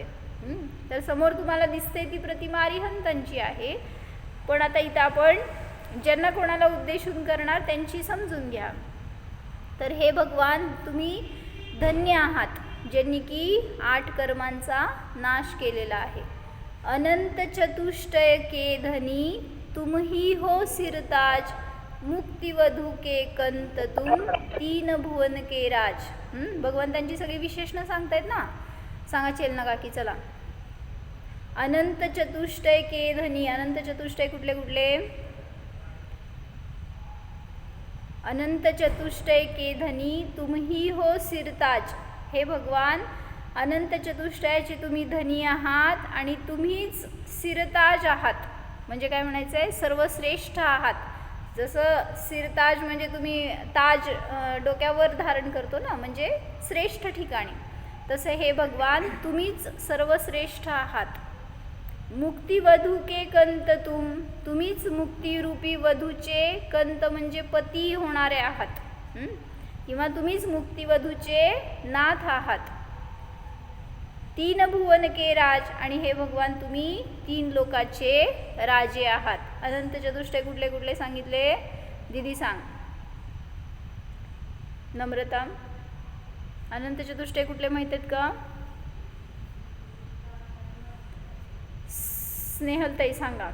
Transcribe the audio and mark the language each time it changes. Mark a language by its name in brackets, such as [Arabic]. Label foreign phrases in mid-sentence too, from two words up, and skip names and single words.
[Marathi] तर समोर तुम्हाला दिसते ती प्रतिमा अरिहंतांची आहे. पण आता इथं आपण ज्यांना कोणाला उद्देशून करणार त्यांची समजून घ्या. तर हे भगवान तुम्ही धन्य आहात ज्यांनी की 8 कर्मांचा नाश केलेला आहे. [Hindi] अनंत चतुष्टय के धनी तुम ही हो सिरताज, मुक्तिवधू के कंत तुम 3 भुवन के राज. [Marathi] भगवंतांची सगळी विशेषणं सांगतायत ना. सांगा चेलना काकी चला. [Hindi] अनंत चतुष्टय के धनी. [Marathi] अनंत चतुष्टय कुठले कुठले? [Hindi] अनंत चतुष्टय के धनी तुम ही हो सिरताज. [Marathi] हे भगवान अनंत चतुष्टयाचे तुम्ही धनी आहात आणि तुम्हीच सिरताज आहात. म्हणजे काय म्हणायचं आहे? सर्वश्रेष्ठ आहात. जसं सिरताज म्हणजे तुम्ही ताज डोक्यावर धारण करतो ना, म्हणजे श्रेष्ठ ठिकाणी, तसं हे भगवान तुम्हीच सर्वश्रेष्ठ आहात. [Hindi] मुक्तिवधू के कंत [Marathi] तुम्हीच मुक्तिरूपी वधूचे कंत म्हणजे पती होणारे आहात. किंवा तुम्हीच मुक्तिवधूचे नाथ आहात. [Hindi] 3 भुवन के राज. [Marathi] आणि हे भगवान तुम्ही 3 लोकाचे राजे आहात. अनंत चतुष्टय कुठले कुठले सांगितले? दीदी सांग. नम्रता, अनंत चतुष्टय कुठले माहित आहेत का? स्नेहलताई सांगा.